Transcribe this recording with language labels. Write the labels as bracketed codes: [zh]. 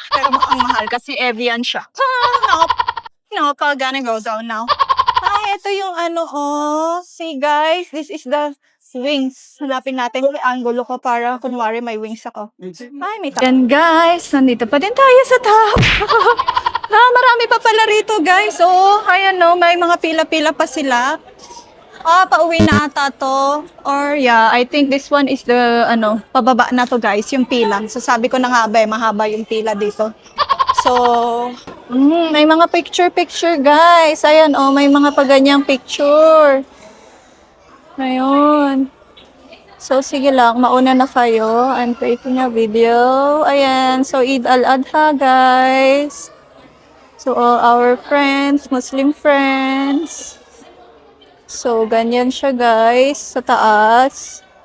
[tl] Pero ang mahal kasi Evian siya. [en] Nope, I'm gonna go down now. [tl] Ay, ito yung [en] See, guys, this is the wings. [tl] Hanapin natin yung angulo ko para kunwari may wings ako. Ay, may top. Yan, guys. Nandito pa din tayo sa top. Marami pa pala rito, guys. Oh, ayan, no. May mga pila-pila pa sila. Pauwi na ata to. [en] Or yeah, I think this one is the, [tl] pababa na to guys, yung pila. So sabi ko na nga ba, mahaba yung pila dito. So, may mga picture guys. Ayan, may mga paganyang picture. Ayun. So, sige lang, mauna na kayo. [en] I'm taking a video. [tl] Ayan, so Eid al-Adha guys. [en] So, all our friends, Muslim friends. [tl] So, ganyan siya guys, sa taas.